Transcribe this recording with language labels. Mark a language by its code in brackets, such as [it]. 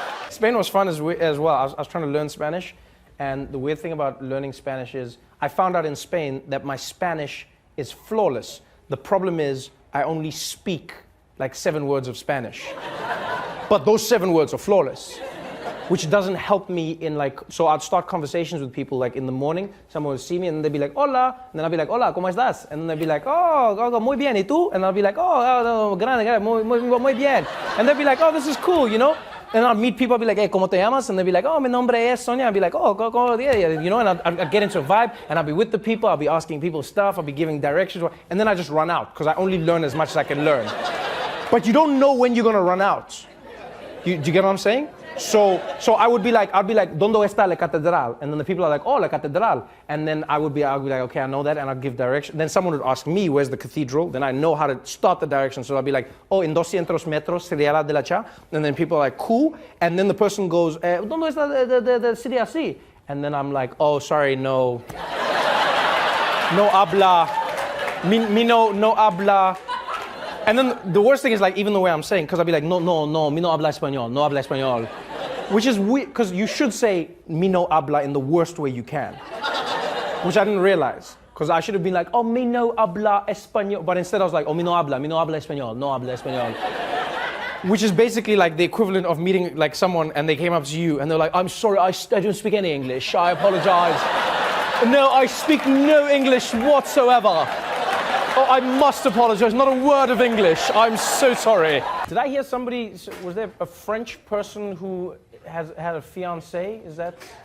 [en] Spain was fun as well. I was trying to learn Spanish. And the weird thing about learning Spanish is I found out in Spain that my Spanish is flawless. The problem is I only speak like 7 words of Spanish. But those 7 words are flawless, which doesn't help me in like, so I'd start conversations with people like in the morning, someone would see me and they'd be like, hola, and then I'd be like, [es] hola, ¿cómo estás? [en] And then they'd be like, oh, [es] muy bien, ¿y tú? [en] And I'd be like, oh, [es] grande, muy bien. [en] And they'd be like, oh, this is cool, you know? And I'd meet people, I'd be like, hey, [es] ¿cómo te llamas? [en] And they'd be like, oh, [es] mi nombre es Sonia. [en] I'd be like, oh, yeah, you know, and I'd get into a vibe, and I'd be with the people, I'd be asking people stuff, I'd be giving directions, and then I just run out, because I only learn as much as I can learn. But you don't know when you're going to run out. Do you get what I'm saying? So I'd be like, [es] ¿Dónde está la catedral? [en] And then the people are like, oh, [es] la catedral. [en] And then I would be like, okay, I know that, and I'd give direction. Then someone would ask me, where's the cathedral? Then I know how to start the direction. So I'd be like, oh, [es] en 200 metros, sería la de la Cha. [en] And then people are like, cool. And then the person goes, ¿Dónde está the city así? And then I'm like, oh, sorry, no. [es] No habla. Mi no habla. [en] And then the worst thing is like, even the way I'm saying, because I'd be like, [es] no, mi no habla español, no habla español. [en] Which is weird, because you should say, [es] mi no habla [en] in the worst way you can. Which I didn't realize. Because I should have been like, oh, [es] mi no habla español. [en] But instead I was like, oh, [es] mi no habla español, no habla español. [en] Which is basically like the equivalent of meeting like someone and they came up to you and they're like, I'm sorry, I don't speak any English, I apologize. No, I speak no English whatsoever. Oh, I must apologize, not a word of English. I'm so sorry. Did I hear somebody, was there a French person who had a fiancé? Is that?